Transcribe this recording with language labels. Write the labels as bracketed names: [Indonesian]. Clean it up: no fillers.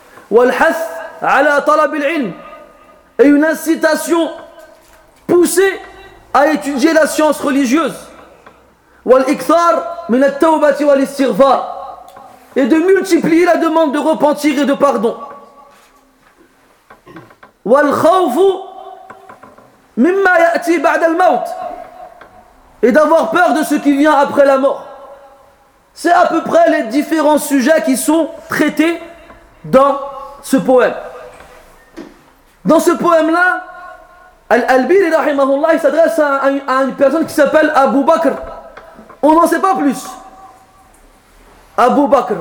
[Arabic] والحث على طلب العلم [French] et une incitation poussée à étudier la science religieuse. [Arabic] والإكثار من التوبة والاستغفار [French] et de multiplier la demande de repentir et de pardon. [Arabic] والخوف مما يأتي بعد الموت [French] et d'avoir peur de ce qui vient après la mort. C'est à peu près les différents sujets qui sont traités dans ce poème. Dans ce poème-là, Al-Albiri rahimahullah, il s'adresse à une personne qui s'appelle Abu Bakr. On n'en sait pas plus. Abu Bakr.